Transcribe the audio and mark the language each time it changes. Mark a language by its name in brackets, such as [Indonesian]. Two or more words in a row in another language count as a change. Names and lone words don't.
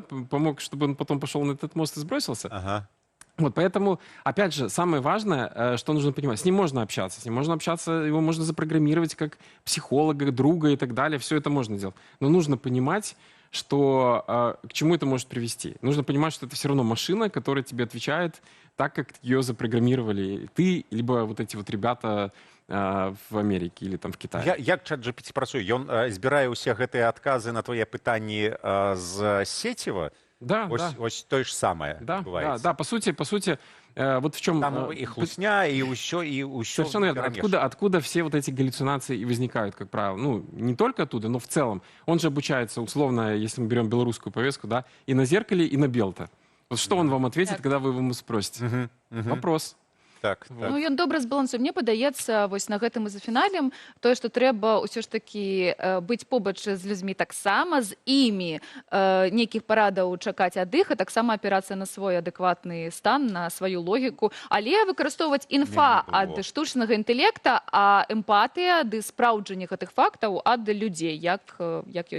[Russian] Помог, чтобы он потом пошел на этот мост и сбросился? Вот, поэтому, опять же, самое важное, что нужно понимать, с ним можно общаться, его можно запрограммировать как психолога, друга и так далее, все это можно делать. Но нужно понимать, что к чему это может привести. Нужно понимать, что это все равно машина, которая тебе отвечает так, как ее запрограммировали ты, либо вот эти вот ребята в Америке или там в Китае. [Belarusian] Як ChatGPT працуе? Ён збірае ўсе гэтыя адказы на твае пытанні з сеціва? [Russian] Да, ось то же самое бывает. Да, по сути, вот в чем... [Belarusian] Там и хлусня, и усё. [Russian] Совершенно верно. Откуда все вот эти галлюцинации и возникают, как правило? Ну, не только оттуда, но в целом. Он же обучается, условно, если мы берем белорусскую повестку, да, и на зеркале, и на белта. Вот что он вам ответит, когда вы ему спросите? Вопрос. [Belarusian] Так, Ну, ён добра збалансуе. Мне падаецца, вось на гэтым і зафіналем, тое, што трэба ўсё ж такі быць побач з людзьмі таксама, з імі нейкіх парадаў чакаць ад іх, а таксама апірацца на свой адэкватны стан, на сваю логіку, але выкарыстоўваць інфа ад штучнага інтэлекта, а эмпатыя ды спраўджанне гэтых фактаў ад людзей, як ёсць.